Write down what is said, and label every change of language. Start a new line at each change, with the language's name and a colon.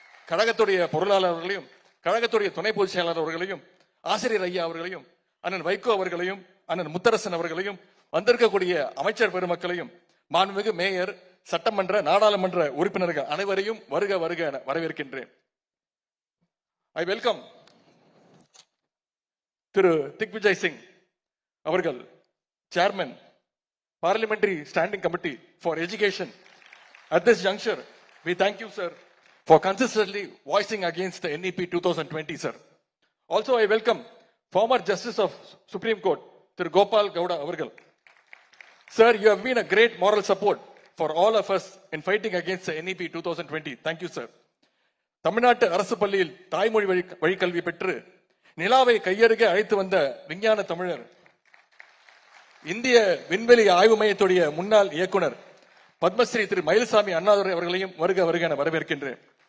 Tamil: கழகத்துடைய பொருளாளர் அவர்களையும், கழகத்துடைய துணை பொதுச் செயலாளர் அவர்களையும், ஆசிரியர் ஐயா அவர்களையும், அண்ணன் வைகோ அவர்களையும், அண்ணன் முத்தரசன் அவர்களையும், வந்திருக்கக்கூடிய அமைச்சர் பெருமக்களையும், மாண்புமிகு மேயர், சட்டமன்ற நாடாளுமன்ற உறுப்பினர்கள் அனைவரையும் வருக வருக என வரவேற்கின்றேன்.
English: I welcome Thiru Digvijay Singh அவர்கள், chairman Parliamentary Standing Committee for Education. At this juncture, we thank you, sir, for consistently voicing against the NEP 2020, sir. Also, I welcome former Justice of Supreme Court, Thiru Gopal Gowda avargal. Sir, you have been a great moral support for all of us in fighting against the NEP 2020. Thank you, sir.
Tamil: தமிழ்நாட்டு அரசு பள்ளியில் தாய்மொழி வழிக்கல்வி பெற்று நிலாவை கையருகே அழைத்து வந்த விஞ்ஞான தமிழர், இந்திய விண்வெளி ஆய்வு மையத்துடைய முன்னாள் இயக்குனர் பத்மஸ்ரீ திரு மயில்சாமி அண்ணாதுரை அவர்களையும் வருக வருக என வரவேற்கின்றேன்.